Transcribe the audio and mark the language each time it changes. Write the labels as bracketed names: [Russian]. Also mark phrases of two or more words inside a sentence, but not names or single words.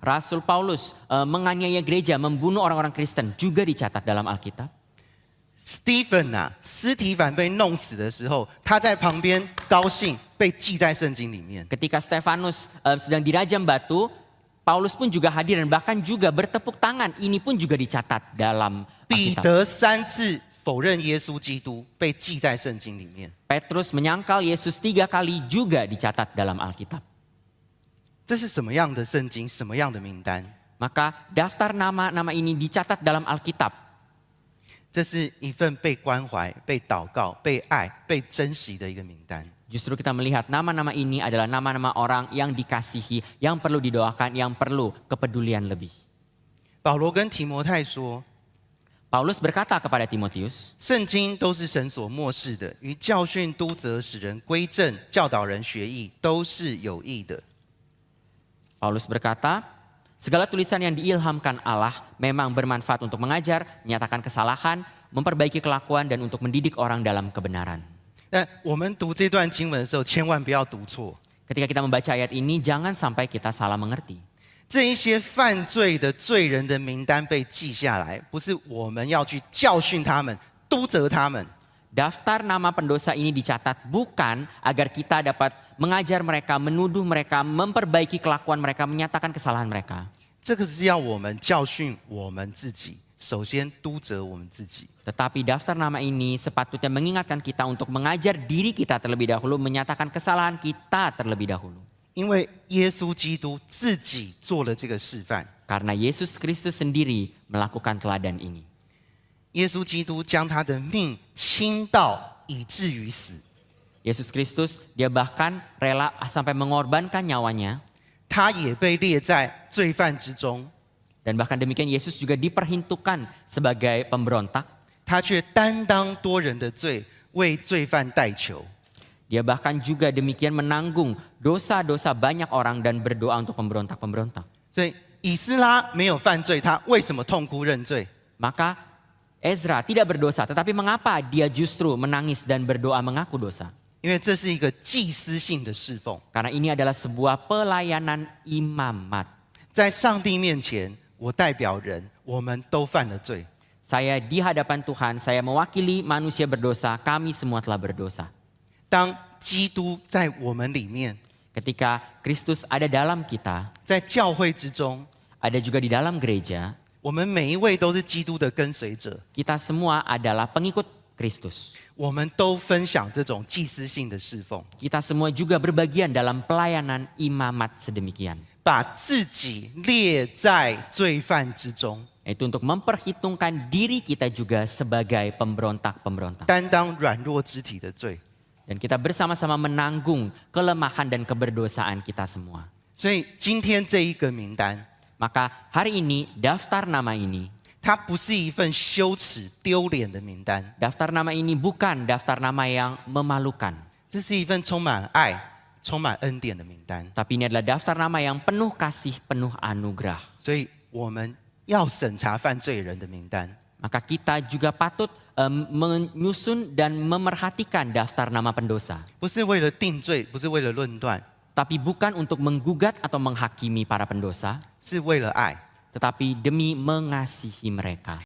[Indonesian] Rasul Paulus menganiaya gereja, membunuh orang-orang Kristen, juga dicatat dalam Alkitab. [Chinese] Stephen 啊，司提反被弄死的时候，他在旁边高兴，被记在圣经里面。 [Indonesian] Ketika Stefanus sedang dirajam batu, Paulus pun juga hadir dan bahkan juga bertepuk tangan. Ini pun juga dicatat dalam [Chinese] 彼 [Indonesian] Alkitab. [Chinese] 得3次否认耶稣基督，被记在圣经里面。 [Indonesian] Petrus menyangkal Yesus 3 kali juga dicatat dalam Alkitab. [Chinese] 这是什么样的圣经？什么样的名单？ [Indonesian] Maka daftar nama-nama ini dicatat dalam Alkitab. [Chinese] 这是一份被关怀、被祷告、被爱、被珍惜的一个名单。 [Indonesian] Justru kita melihat nama-nama ini adalah nama-nama orang yang dikasihi, yang perlu didoakan, yang perlu kepedulian lebih. [Chinese] 保罗跟提摩太说， [Indonesian] Paulus berkata kepada Timotius, [Chinese] 圣经都是神所默示的，于教训、督责、使人归正、教导人学义，都是有益的。 [Indonesian] Paulus berkata, segala tulisan yang diilhamkan Allah memang bermanfaat untuk mengajar, menyatakan kesalahan, memperbaiki kelakuan, dan untuk mendidik orang dalam kebenaran. [Chinese] 但我们读这段经文的时候，千万不要读错。 [Indonesian] Ketika kita membaca ayat ini, jangan sampai kita salah mengerti. [Chinese] 这一些犯罪的罪人的名单被记下来，不是我们要去教训他们、督责他们， [Indonesian] Daftar nama pendosa ini dicatat bukan agar kita dapat mengajar mereka, menuduh mereka, memperbaiki kelakuan mereka, menyatakan kesalahan mereka. [Chinese] 这个是要我们教训我们自己，首先督责我们自己。 [Indonesian] Tetapi daftar nama ini sepatutnya mengingatkan kita untuk mengajar diri kita terlebih dahulu, menyatakan kesalahan kita terlebih dahulu. [Chinese] 因为耶稣基督自己做了这个示范， [Indonesian] Karena Yesus Kristus sendiri melakukan teladan ini. [Chinese] 耶稣基督将他的命倾倒以至于死， [Indonesian] Yesus Kristus dia bahkan rela sampai mengorbankan nyawanya. [Chinese] 他也被列在罪犯之中， [Indonesian] Dan bahkan demikian Yesus juga diperhintukan sebagai pemberontak. [Chinese] 他却担当多人的罪，为罪犯代求。 [Indonesian] Dia bahkan juga demikian menanggung dosa-dosa banyak orang dan berdoa untuk pemberontak-pemberontak. [Chinese] 所以以斯拉没有犯罪，他为什么痛哭认罪？ [Indonesian] Maka Ezra tidak berdosa, tetapi mengapa dia justru menangis dan berdoa mengaku dosa? [Chinese] 因为这是一个祭司性的侍奉， [Indonesian] Karena ini adalah sebuah pelayanan imamat. [Chinese] 在上帝面前，我代表人，我们都犯了罪。 [Indonesian] Saya di hadapan Tuhan, saya mewakili manusia berdosa, kami semua telah berdosa. [Chinese] 当基督在我们里面， [Indonesian] Ketika Kristus ada dalam kita, [Chinese] 在教会之中， [Indonesian] ada juga di dalam gereja, [Chinese] 我们每一位都是基督的跟随者。 [Indonesian] kita semua adalah pengikut Kristus. [Chinese] 我们都分享这种祭司性的侍奉， [Indonesian] Kita semua juga berbagian dalam pelayanan imamat sedemikian. [Chinese] 把自己列在罪犯之中， [Indonesian] Itu untuk memperhitungkan diri kita juga sebagai pemberontak-pemberontak. [Chinese] 担当软弱肢体的罪。 [Indonesian] Dan kita bersama-sama menanggung kelemahan dan keberdosaan kita semua. [Chinese] 所以今天这一个名单， [Indonesian] Maka hari ini daftar nama ini, [Chinese] 它不是一份羞耻丢脸的名单， [Indonesian] daftar nama ini bukan daftar nama yang memalukan. [Chinese] 这是一份充满爱、充满恩典的名单。 [Indonesian] Tapi ini adalah daftar nama yang penuh kasih, penuh anugerah. [Chinese] 所以我们要审查犯罪人的名单， [Indonesian] Maka kita juga patut menyusun dan memerhatikan daftar nama pendosa. [Chinese] 不是为了定罪，不是为了论断， [Indonesian] Tapi bukan untuk menggugat atau menghakimi para pendosa, [Chinese] 是为了爱。 [Indonesian] tetapi demi mengasihi mereka.